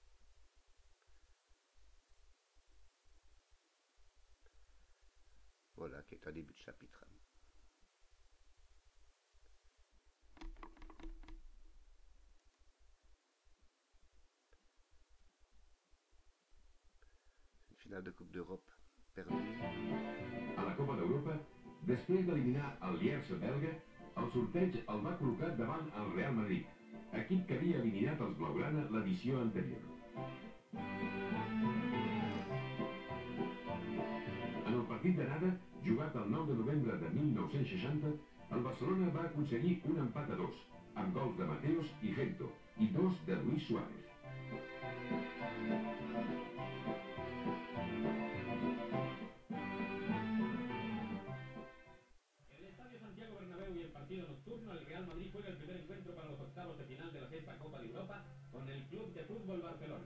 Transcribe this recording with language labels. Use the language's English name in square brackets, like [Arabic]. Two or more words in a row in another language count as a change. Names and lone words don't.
[French] Voilà, qui est un début de chapitre. Une finale de Coupe d'Europe perdue. [Catalan] A la Copa d'Europa, després d'eliminar el Lierse belga, el sorteig el va col·locar davant el Real Madrid, equip que havia eliminat els blaugrana l'edició anterior. En el partit d'anada, jugat el 9 de novembre de 1960, el Barcelona va aconseguir un empat a 2, amb gols de Mateos i Gento, i 2 de Luis Suárez. [Spanish] Nocturno, el Real Madrid juega el primer encuentro para los octavos de final de la sexta Copa de Europa con el Club de Fútbol Barcelona.